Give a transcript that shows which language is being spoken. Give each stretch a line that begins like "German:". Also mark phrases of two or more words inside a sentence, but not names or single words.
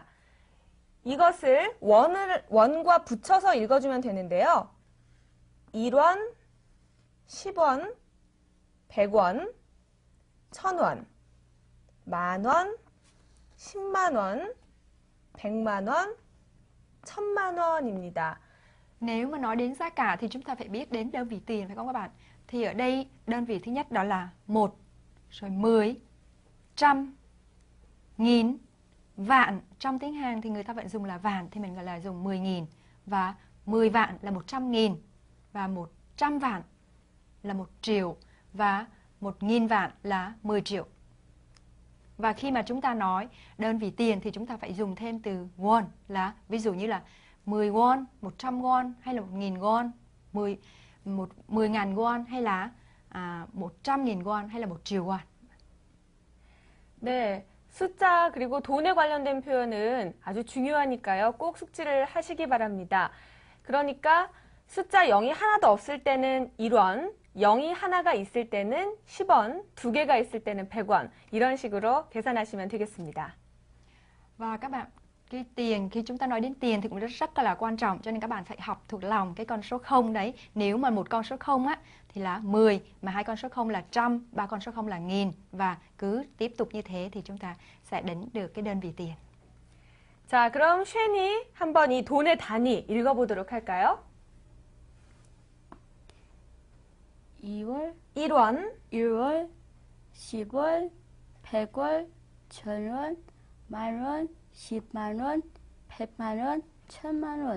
Korean: 이것을 원과 붙여서 읽어주면 되는데요. 1원, 10원, 100원, 1000원, 만원, 10만원, 100만원, 1000만원입니다.
Vietnamese: Nếu mà nói đến giá cả thì chúng ta phải biết đến đơn vị tiền, phải không các bạn? Thì ở đây đơn vị thứ nhất đó là 1, rồi 10, trăm, nghìn, vạn. Trong tiếng Hàn thì người ta vẫn dùng là vạn, thì mình gọi là dùng 10.000. Và 10 vạn là 100.000. Và 100 vạn là 1 triệu. Và 1.000 vạn là 10 triệu. Và khi mà chúng ta nói đơn vị tiền thì chúng ta phải dùng thêm từ won, là ví dụ như là 10 won, 100 won hay là 1.000 won, 10.000 won hay là 100.000 won hay là 1 triệu won.
Korean: 네, 숫자 그리고 돈에 관련된 표현은 아주 중요하니까요. 꼭 숙지를 하시기 바랍니다. 그러니까 숫자 0이 하나도 없을 때는 1원, 0이 하나가 있을 때는 10원, 2개가 있을 때는 100원 이런 식으로 계산하시면 되겠습니다.
Vietnamese: Và các bạn, cái tiền, khi chúng ta nói đến tiền thì cũng rất là quan trọng, cho nên các bạn phải học thuộc lòng cái con số 0 đấy. Nếu mà một con số 0 á thì là 10, mà hai con số 0 là trăm, ba con số 0 là nghìn, và cứ tiếp tục như thế thì chúng ta sẽ đến được cái đơn vị tiền.
Korean: 자, 그럼 쉐니 한번 이 돈의 단위 읽어보도록 할까요? 2월, 1원, 1월, 10월, 100월, 1000원, 만원, 10만원, 100만원, 1000만원.